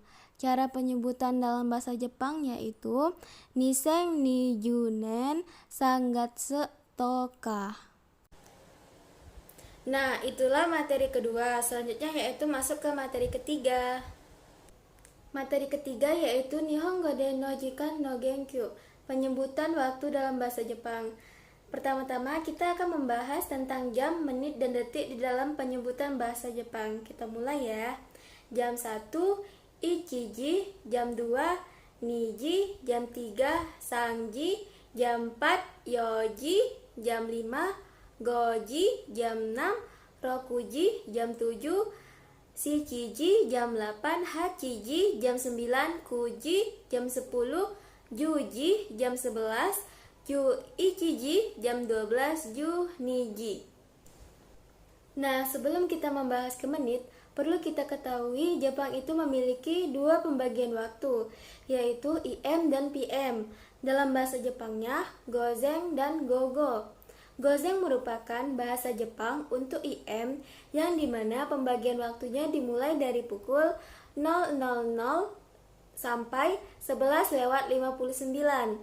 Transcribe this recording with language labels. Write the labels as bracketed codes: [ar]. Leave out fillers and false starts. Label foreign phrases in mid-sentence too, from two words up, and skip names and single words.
[id] Cara penyebutan dalam bahasa Jepang yaitu [ja] 二千二十年三月十日. [id] Nah, itulah materi kedua. Selanjutnya yaitu masuk ke materi ketiga. Materi ketiga yaitu [ja] 日本語での時間の言及, [id] penyebutan waktu dalam bahasa Jepang. Pertama-tama kita akan membahas tentang jam, menit, dan detik di dalam penyebutan bahasa Jepang. Kita mulai ya. Jam 1, Ichiji, jam 2, Niji, jam 3, Sanji, jam 4, Yoji, jam 5, Goji, jam 6, Rokuji, jam 7, Shichiji, jam 8, Hachiji, jam 9, Kuji, jam 10, Juji, jam 11, [ja] 十一時, [id] jam 12, [ja] 十二時. [id] Nah, sebelum kita membahas ke menit, perlu kita ketahui Jepang itu memiliki dua pembagian waktu, yaitu IM dan PM. Dalam bahasa Jepangnya, Gozen dan Gogo. Gozen merupakan bahasa Jepang untuk IM yang dimana pembagian waktunya dimulai dari pukul 0.00 sampai 11:59.